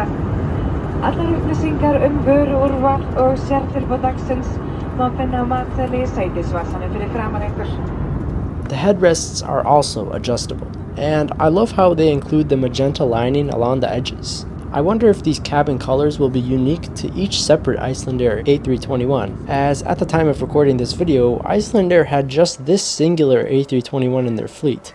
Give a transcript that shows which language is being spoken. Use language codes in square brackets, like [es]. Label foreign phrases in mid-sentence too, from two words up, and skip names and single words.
[is] Allar upplýsingar vöruúrval og sértilboð dagsins má finna á matseðli í sætisvasanum fyrir framan ykkur. [en] The headrests are also adjustable, and I love how they include the magenta lining along the edges. I wonder if these cabin colors will be unique to each separate Icelandair A321, as at the time of recording this video, Icelandair had just this singular A321 in their fleet.